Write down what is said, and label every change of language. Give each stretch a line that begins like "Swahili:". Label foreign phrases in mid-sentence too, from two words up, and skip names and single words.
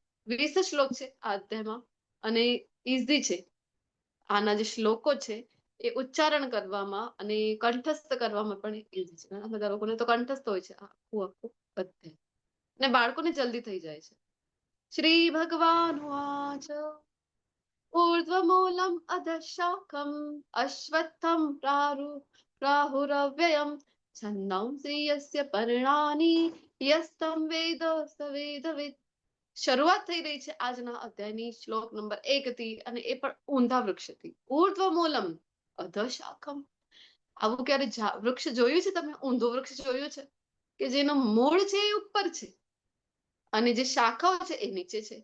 Gujarati: 20 શ્લોક છે આ અધ્યાયમાં અને ઈઝી છે. આના જે શ્લોકો છે એ ઉચ્ચારણ કરવામાં અને કંઠસ્થ કરવામાં પણ ઈઝી છે. ઘણા બધા લોકોને તો કંઠસ્થ હોય છે આખું અધ્યાય અને બાળકોને જલ્દી થઈ જાય છે.
Sanskrit: શ્રી ભગવાન વાચ ऊर्ध्वमूलम् अधशाखम् अश्वत्थं प्राहुरव्ययम् छन्दांसि यस्य पर्णानि यस्तं वेद स वेदवित्
Gujarati: શરૂઆત થઈ રહી છે આજના અધ્યાયની શ્લોક નંબર 1 થી, અને એ પણ ઊંધા વૃક્ષથી.
Sanskrit: ઉર્ધ્વ મૂલમ અધઃ શાખમ.
Gujarati: આવું ક્યારે વૃક્ષ જોયું છે તમે? ઊંધું વૃક્ષ જોયું છે કે જેનું મૂળ છે એ ઉપર છે અને જે શાખાઓ છે એ નીચે છે?